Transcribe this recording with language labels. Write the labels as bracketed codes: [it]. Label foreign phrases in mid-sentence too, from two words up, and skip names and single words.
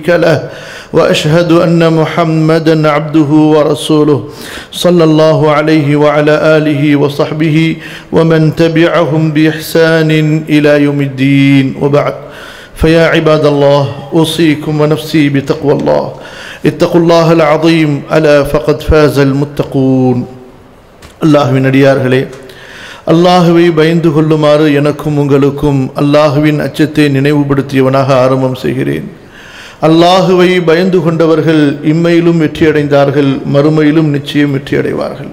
[ar] له وأشهد أن محمدا عبده ورسوله صلى الله عليه وعلى آله وصحبه ومن تبعهم بإحسان إلى يوم الدين وبعد فيا عباد الله أوصيكم ونفسي بتقوى الله اتقوا الله العظيم ألا فقد فاز المتقون [ta] அல்லாஹ்வின் அடியார்களே, அல்லாஹுவை பயந்து கொள்ளுமாறு எனக்கும் உங்களுக்கும் அல்லாஹுவின் அச்சத்தை நினைவுபடுத்தியவனாக ஆரம்பம் செய்கிறேன். அல்லாஹுவை பயந்து கொண்டவர்கள் இம்மையிலும் வெற்றியடைந்தார்கள், மறுமையிலும் நிச்சயம் வெற்றியடைவார்கள்.